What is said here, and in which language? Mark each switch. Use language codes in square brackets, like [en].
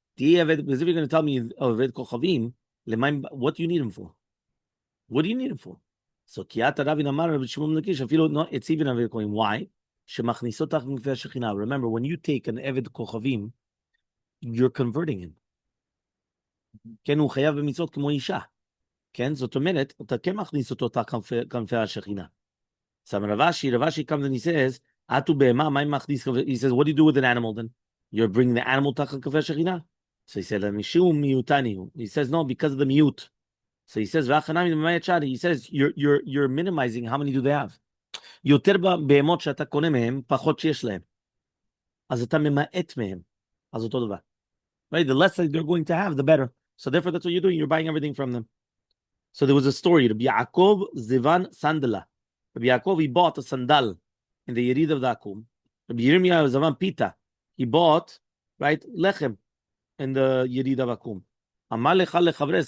[en] Because if you're going to tell me Oved Kochavim, what do you need him for? What do you need him for? So Kiata Ravin Amar Rabbi Shimon Lakish, no, it's even a coin. Why? Remember, when you take an Eved Kochavim, you're converting him. [he] כן, הוא חייב במצוות כמו אישה. כן, זאת אומרת, אתה כן מכניס אותו תחת כנפי השכינה. [en] So Ravashi comes and he says, Atu be'ema, my machdis. He says, what do you do with an animal then? You're bringing the animal tachal kafeh shechina? So he said, Mishum miutani. He says, no, because of the mute. So he says, he says, you're minimizing how many do they have. [he] יותר בהמות שאתה קונה מהם, פחות שיש להם. אז אתה ממעט מהם. אז אותו דבר. Right? [en] The less that they're going to have, the better. So therefore, that's what you're doing. You're buying everything from them. So there was a story. Rabbi Yaakov Zivan Sandala. Rabbi Yaakov, he bought a sandal in the Yerid of the Akum. Rabbi Yirmiyah Zavan Pita, he bought, right, lechem in the Yerid of Akum. Amal Hechal lechavres.